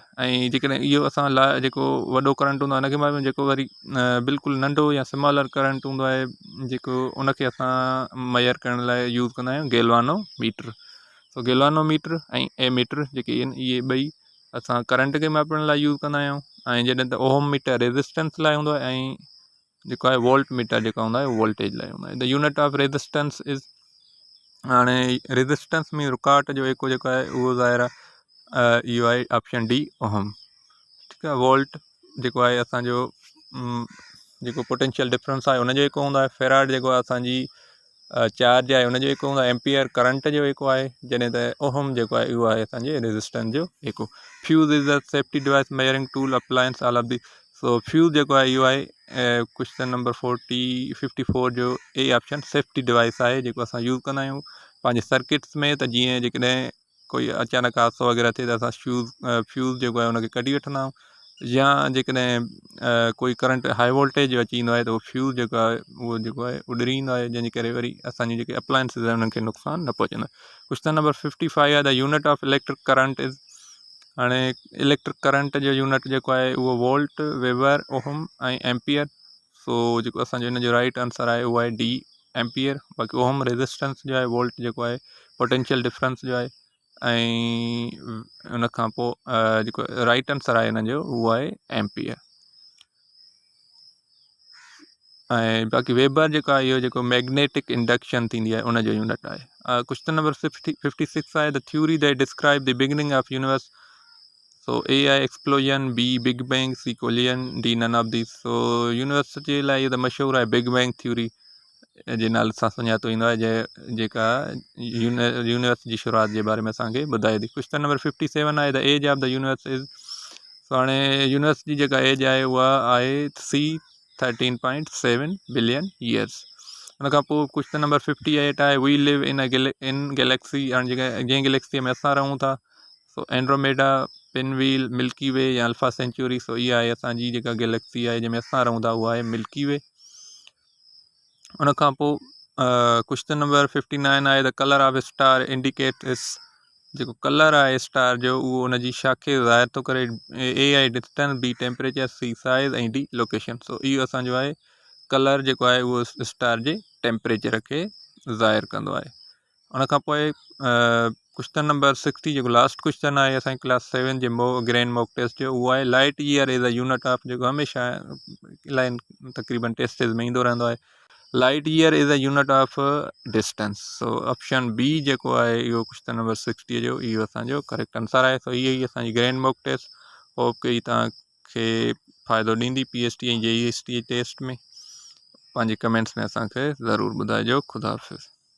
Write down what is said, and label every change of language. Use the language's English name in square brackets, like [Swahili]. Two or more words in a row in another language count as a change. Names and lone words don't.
[Sindhi] ऐं जेकॾहिं इहो असां लाइ जेको वॾो करंट हूंदो आहे उनखे मापण, जेको वरी बिल्कुलु नंढो या [English] smaller current [Sindhi] हूंदो आहे जेको उनखे असां मेजर करण लाइ यूज़ कंदा आहियूं गैल्वानोमीटर। सो गैल्वानोमीटर ऐं एमीटर जेके आहिनि इहे ॿई असां करंट खे मापण लाइ यूज़ कंदा आहियूं। ऐं जॾहिं त [English] ohm meter resistance [Sindhi] लाइ हूंदो आहे ऐं जेको आहे [English] volt meter [Sindhi] जेका हूंदा आहे वोल्टेज लाइ हूंदा आहे। [English] the unit of resistance is, [Sindhi] हाणे रेजिस्टेंस में रुकावट जो हिकु जेको आहे उहो ज़ाहिर आहे इहो आहे [English] option D ohm. [Sindhi] ठीकु आहे। वोल्ट जेको आहे असांजो जेको [English] potential difference [Sindhi] आहे उनजो हिकु हूंदो आहे। फेराड जेको आहे असांजी चार्ज आहे उनजो हिकु हूंदो आहे। एम्पियर करंट जो हिकु आहे, जॾहिं त ओहम जेको आहे उहो आहे असांजे रेजिस्टेंस जो हिकु। [English] fuse is a safety device measuring tool appliance all of the. [Sindhi] सो फ्यूज़ जेको आहे इहो आहे [English] question number 54 [Sindhi] जो [English] A option safety device [Sindhi] आहे जेको असां यूज़ कंदा आहियूं पंहिंजे सर्किट्स में। त जीअं जेकॾहिं कोई अचानक हादसो वग़ैरह थिए त असां फ्यूज़ जेको आहे उनखे कढी वठंदा आहियूं, या जेकॾहिं कोई [English] current high voltage [Sindhi] जो अची वेंदो आहे त उहो फ्यूज़ जेको आहे उहो जेको आहे उॾरी ईंदो आहे, जंहिंजे करे वरी असांजी जेके अप्लायंसिस आहिनि उन्हनि खे नुक़सानु न पहुचंदो आहे। [English] question number 55 आहे the unit of electric current is. [Sindhi] हाणे [English] electric current [Sindhi] जो यूनिट जेको आहे उहो वोल्ट, वेबर, ओहम ऐं एम्पियर। सो जेको असांजो हिन जो [English] right answer [Sindhi] आहे उहो आहे [English] D ampere. [Sindhi] बाक़ी ओहम रेजिस्टेंस जो आहे, वोल्ट जेको आहे [English] potential difference [Sindhi] जो आहे, ऐं उन खां पोइ जेको [English] right answer [Sindhi] आहे हिन जो उहो आहे एम्पियर। ऐं बाक़ी वेबर जेको आहे इहो जेको [English] magnetic induction [Sindhi] थींदी आहे उनजो यूनिट आहे। [English] question number 56 आहे the theory that describe the beginning of universe. [Sindhi] सो ए आहे एक्सप्लोजन, [English] B big bang, C collision, D none of these. [Sindhi] सो यूनिवर्स जे लाइ इहो त मशहूरु आहे [English] Big Bang theory [Sindhi] जे नाले सां सुञातो ईंदो आहे, जेका यूनिवर्स जी शुरूआति जे बारे में असांखे ॿुधाए थी। [English] question number 57 आहे the age of the universe is. [Sindhi] सो हाणे यूनिवर्स जी जेका एज आहे उहा आहे [English] C 13.7 billion years. [Sindhi] उन खां पोइ [English] question number 58 [Sindhi] आहे, [English] we live in galaxy, [Sindhi] हाणे जंहिं गैलेक्सीअ में असां रहूं था, सो एंड्रोमेडा, पिनव्हील, मिल्की वे या अल्फा सेंचुरी। सो इहा आहे असांजी जेका गैलेक्सी आहे जंहिंमें असां रहूं था, उहा आहे मिल्की वे। उन खां पोइ [English] question number 59 [Sindhi] आहे, [English] the color of star indicate is, [Sindhi] जेको कलर आहे स्टार जो उहो उनजी शाखे ज़ाहिर थो करे। ए आहे डिस्टेंस, [English] B temperature, C size [Sindhi] ऐं [English] D location. [Sindhi] सो इहो असांजो आहे कलर जेको आहे उहो स्टार जे टेम्परेचर खे ज़ाहिर कंदो आहे। उन खां पोइ [English] question number 60 [Sindhi] जेको [English] last question [Sindhi] आहे असांजी [English] class 7 [Sindhi] जे [English] grand mock test [Sindhi] जो, उहो आहे [English] light year is a unit of, [Sindhi] जेको हमेशह इलाही तक़रीबन टेस्टिस में ईंदो रहंदो आहे। [English] light year is a unit of distance. [Sindhi] सो [English] option B [Sindhi] जेको आहे इहो [English] question number 60 [Sindhi] जो इहो असांजो [English] correct answer [Sindhi] आहे। सो इहा ई असांजी [English] grand mock test, [Sindhi] होप कि ही तव्हांखे फ़ाइदो ॾींदी PST ऐं JEST टेस्ट में। पंहिंजे कमेंट्स में असांखे ज़रूरु ॿुधाइजो। ख़ुदा हाफ़िज़।